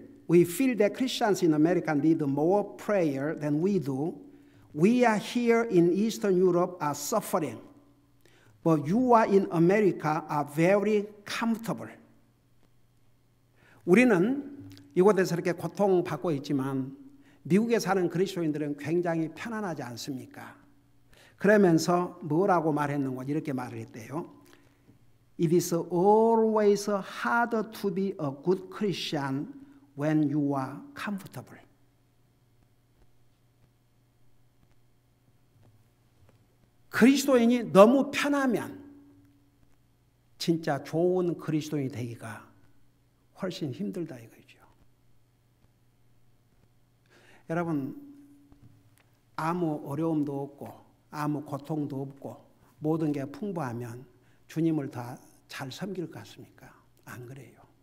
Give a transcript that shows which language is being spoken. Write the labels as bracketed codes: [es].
[en] We feel that Christians in America need more prayer than we do. We are here in Eastern Europe are suffering, but you are in America are very comfortable. [ko] 우리는 이곳에서 이렇게 고통받고 있지만 미국에 사는 그리스도인들은 굉장히 편안하지 않습니까? 그러면서 뭐라고 말했는가 이렇게 말을 했대요. [en] It is always harder to be a good Christian when you are comfortable. [ko] 그리스도인이 너무 편하면 진짜 좋은 그리스도인이 되기가 훨씬 힘들다 이거죠. 여러분, 아무 어려움도 없고 아무 고통도 없고 모든 게 풍부하면 주님을 다 잘 섬길 것 같습니까? 안 그래요.